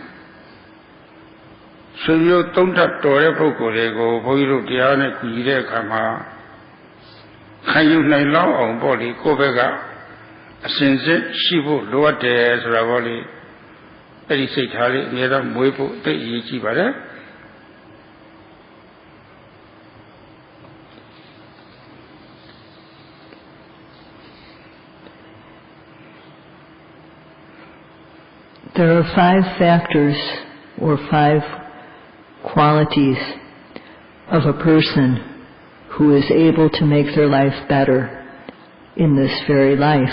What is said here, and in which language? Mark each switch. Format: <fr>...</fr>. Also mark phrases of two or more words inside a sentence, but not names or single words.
<my>ဆွေမျိုးသုံးထပ်တော်တဲ့ပုဂ္ဂိုလ်တွေကိုဘုန်းကြီးတို့တရားနဲ့ကြည်တဲ့အခါမှာခံယူနိုင်လောက်အောင်ပေါ့လေကိုယ့်ဘက်ကအစဉ်စစ်ရှိဖို့လိုအပ်တယ်ဆိုတာပေါ့လေအဲ့ဒီစိတ်ထားလေးအများဆုံးမွေးဖို့သိအရေးကြီးပါတယ်</my> <en>There are 5 factors or 5 qualities of a person who is able to make their life better in this very life.</en>